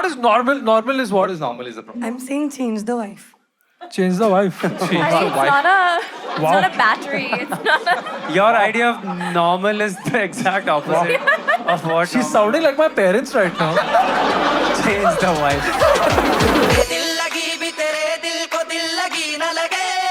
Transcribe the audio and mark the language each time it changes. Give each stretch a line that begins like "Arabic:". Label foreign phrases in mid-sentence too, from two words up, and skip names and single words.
English: What is normal? Normal is what? What is normal is the problem. I'm saying change the wife. Change the wife. It's not a battery. It's not a... Your idea of normal is the exact opposite of what She's sounding like my parents right now. change the wife.
Hindi: दिल लगी भी तेरे दिल को दिल लगी ना लगे